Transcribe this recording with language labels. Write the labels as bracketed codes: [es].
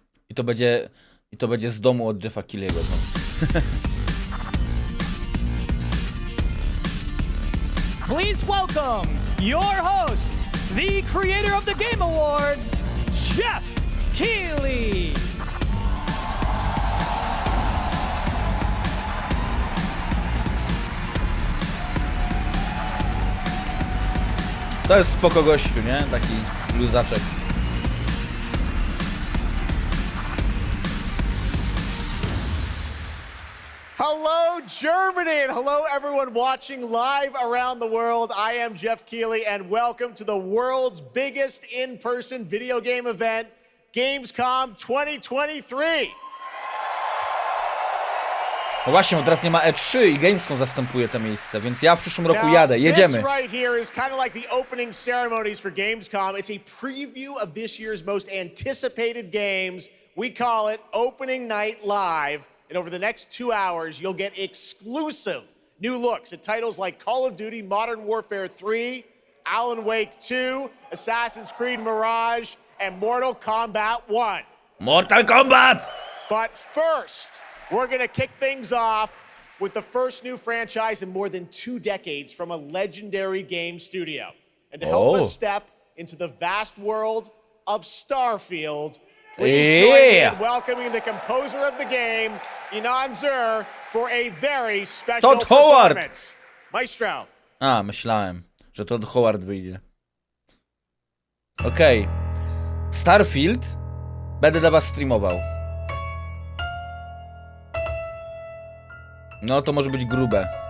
[pl] I to będzie z domu od Jeffa Keely'ego. No. [en] Please welcome your host, the creator of the Game Awards, Jeff Keighley. [pl] To jest spoko gościu, nie? Taki luzaczek. [en] Hello, Germany, and hello, everyone watching live around the world. I am Jeff Keighley, and welcome to the world's biggest in-person video game event, Gamescom 2023. [pl] No właśnie, bo teraz nie ma E3 i Gamescom zastępuje te miejsce, więc ja w przyszłym roku jadę, jedziemy. [en] This right here is kind of like the opening ceremonies for Gamescom. It's a preview of this year's most anticipated games. We call it Opening Night Live. And over the next 2 hours, you'll get exclusive new looks at titles like Call of Duty Modern Warfare 3, Alan Wake 2, Assassin's Creed Mirage, and Mortal Kombat 1. Mortal Kombat! But first, we're going to kick things off with the first new franchise in more than 2 decades from a legendary game studio. And to help us step into the vast world of Starfield, please join me in welcoming the composer of the game, Inan Zur, for a very special performance. Maestro. [pl] A, myślałem, że Todd Howard wyjdzie. Okej. Starfield będę dla was streamował. No to może być grube.